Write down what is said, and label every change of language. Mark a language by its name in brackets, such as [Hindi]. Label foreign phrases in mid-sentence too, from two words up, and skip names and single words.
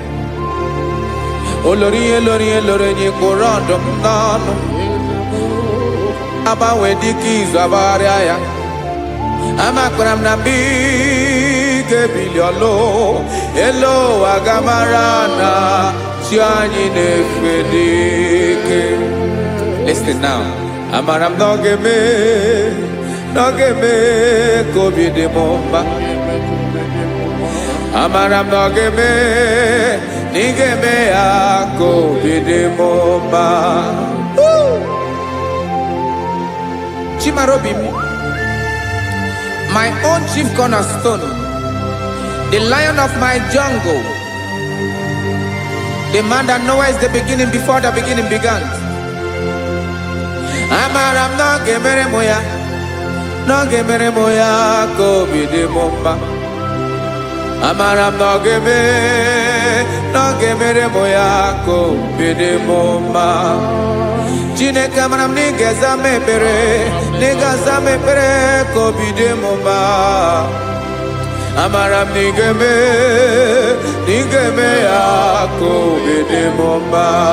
[Igbo] olori ihe lori ihe lori enyi kwụrụ ọdụm n'ọnụ agbanwe dịka izu agbagharịa ya amakwara m na mgbe ị ga-ebili ọlụ elu ụwa ga-amara na chi anyị na-efe n'ike. [English] Listen now. [Igbo] Amara m na ọ ga-eme ka obi dị m mma amara m na ọ ga-eme na ị ga-eme ya ka obi dị m mma. Chimara obi m, [English] my own chief cornerstone, the lion of my jungle, the man that knows the beginning before the beginning began. [Igbo] Amara m na ọ ga-emere m ya ka obi dị m mma amara m na ọ ga-emere m ya ka obi dị m mma. Chineke amara m na ị ga-aza m ekpere ka obi dị m mma amara m na ị ga-eme ya ka obi dị m mma.